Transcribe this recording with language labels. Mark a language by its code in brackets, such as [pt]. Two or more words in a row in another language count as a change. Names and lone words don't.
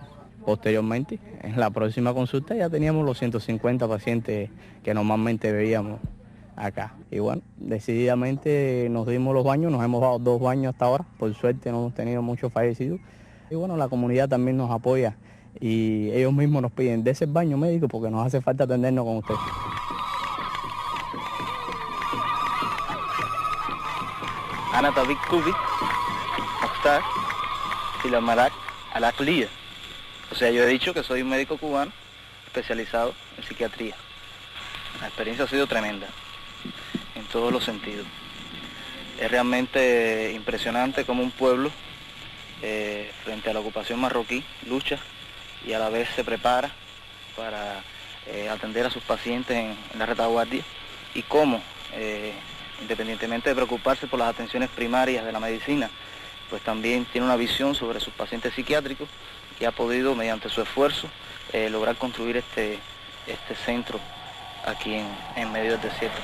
[es] Posteriormente, en la próxima consulta ya teníamos los 150 pacientes que normalmente veíamos acá. Y bueno, decididamente nos dimos los baños, nos hemos dado 2 baños hasta ahora, por suerte no hemos tenido muchos fallecidos. Y bueno, la comunidad también nos apoya y ellos mismos nos piden de ese baño médico porque nos hace falta atendernos con ustedes. [ar] أنا طبيب كوبي مختار في المراك العقلية. [es] O sea, yo he dicho que soy un médico cubano especializado en psiquiatría. La experiencia ha sido tremenda, en todos los sentidos. Es realmente impresionante cómo un pueblo, frente a la ocupación marroquí, lucha y a la vez se prepara para atender a sus pacientes en la retaguardia y cómo, independientemente de preocuparse por las atenciones primarias de la medicina, pues también tiene una visión sobre sus pacientes psiquiátricos y ha podido, mediante su esfuerzo, lograr construir este centro aquí en medio del desierto.